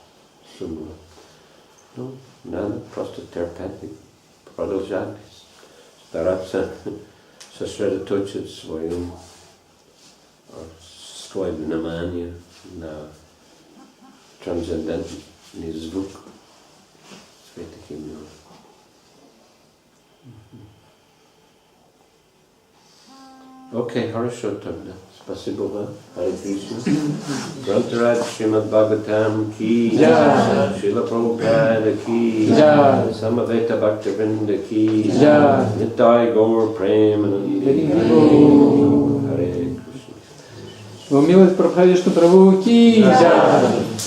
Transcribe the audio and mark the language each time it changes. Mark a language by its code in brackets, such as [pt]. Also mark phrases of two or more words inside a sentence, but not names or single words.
[ru] Надо просто терпеть, продолжать, стараться сосредоточить свое внимание на трансцендентный звук святых имен. Окей, хорошо тогда. Спасибо вам. Харе Кришна. Грантарад Шримад Бхагаватам [hi] की जय. [ru] Шрила Прабхупада [hi] की जय. [ru] Самавета Бхактивиданта [hi] की जय. [ru] Нитtai Gaur Premanande. Харе Кришна. Его милость Прабхавишну Прабху [hi] की जय.